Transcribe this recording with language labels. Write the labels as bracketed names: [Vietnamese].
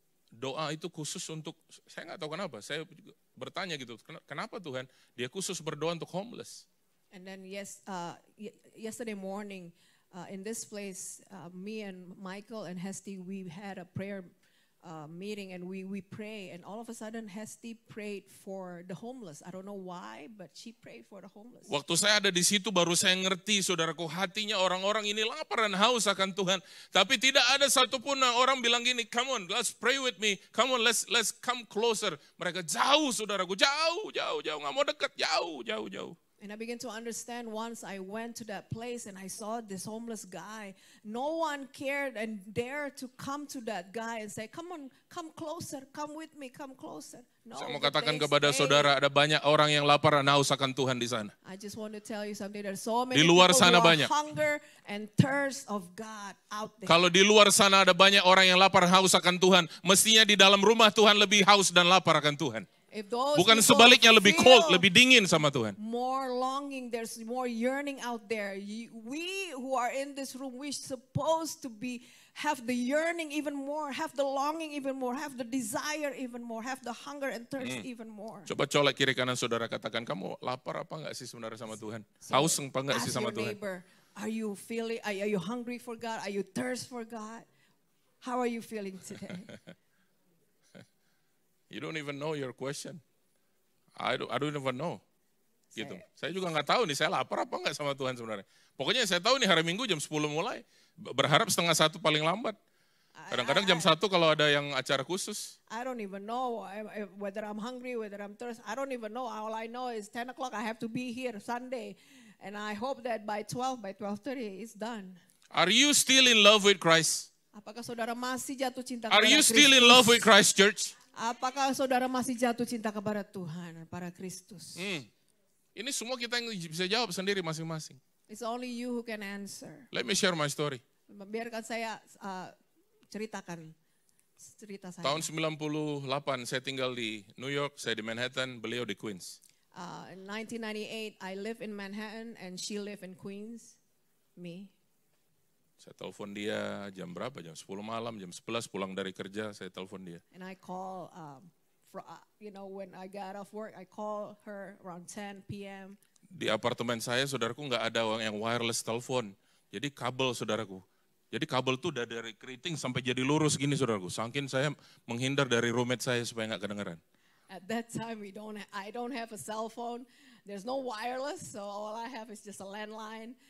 [Indonesian] Doa itu khusus untuk, saya nggak tahu kenapa. Saya juga bertanya gitu, kenapa Tuhan? Dia khusus berdoa untuk homeless. [English] And then yesterday morning in this place, me and Michael and Hesti, we had a prayer meeting and we pray, and all of a sudden Hesti prayed for the homeless. I don't know why, but she prayed for the homeless. [Indonesian] Waktu saya ada di situ baru saya ngerti, saudaraku, hatinya orang-orang ini lapar dan haus akan Tuhan. Tapi tidak ada satupun orang bilang gini, [English] come on, let's pray with me, come on, let's come closer. [Indonesian] Mereka jauh, saudaraku, jauh, nggak mau dekat, jauh. [English] And I began to understand once I went to that place and I saw this homeless guy. No one cared and dared to come to that guy and say, come on, come closer, come with me, come closer. No, [Indonesian] saya mau katakan kepada saudara, ada banyak orang yang lapar dan haus akan Tuhan di sana. [English] I just want to tell you something. There's so many [Indonesian] di luar [English] people [Indonesian] sana [English] who [Indonesian] banyak. [English] Hunger and thirst of God out there. [Indonesian] Kalau di luar sana ada banyak orang yang lapar haus akan Tuhan, mestinya di dalam rumah Tuhan lebih haus dan lapar akan Tuhan. Bukan sebaliknya, lebih cold, lebih dingin sama Tuhan. [English] More longing, there's more yearning out there. We who are in this room, we supposed to have the yearning even more, have the longing even more, have the desire even more, have the hunger and thirst even more. [Indonesian] Coba colek kiri kanan saudara, katakan, kamu lapar apa enggak sih sebenarnya sama Tuhan? Haus apa enggak sih sama Tuhan? [English] Neighbor, are you hungry for God? Are you thirst for God? How are you feeling today? You don't even know your question. I don't even know. [Indonesian] Gitu. Saya juga nggak tahu nih, saya lapar apa enggak sama Tuhan sebenarnya. Pokoknya saya tahu nih hari Minggu jam 10 mulai. Berharap 12:30 paling lambat. Kadang-kadang jam 1 kalau ada yang acara khusus. [English] I don't even know whether I'm hungry, whether I'm thirsty. I don't even know. All I know is 10 o'clock I have to be here Sunday. And I hope that by 12:30 it's done. Are you still in love with Christ? [Indonesian] Apakah saudara masih jatuh cinta kepada [English] Are you [Indonesian] Kristus? [English] still in love with Christ, church? [Indonesian] Apakah saudara masih jatuh cinta kepada Tuhan, para Kristus? Ini semua kita yang bisa jawab sendiri masing-masing. [English] It's only you who can answer. Let me share my story. [Indonesian] Biarkan saya ceritakan cerita saya. Tahun 98 saya tinggal di New York, saya di Manhattan, beliau di Queens. [English] In 1998, I live in Manhattan and she live in Queens. Me. [Indonesian] Saya telepon dia jam berapa? Jam 10 malam, jam 11 pulang dari kerja, saya telepon dia. [English] And I call, when I got off work, I call her around 10 p.m. [Indonesian] Di apartemen saya, saudaraku, nggak ada yang wireless telepon. Jadi kabel, saudaraku. Jadi kabel tuh udah dari keriting sampai jadi lurus gini, saudaraku. Saking saya menghindar dari roommate saya supaya nggak kedengeran. [English] At that time, I don't have a cell phone. There's no wireless, so all I have is just a landline.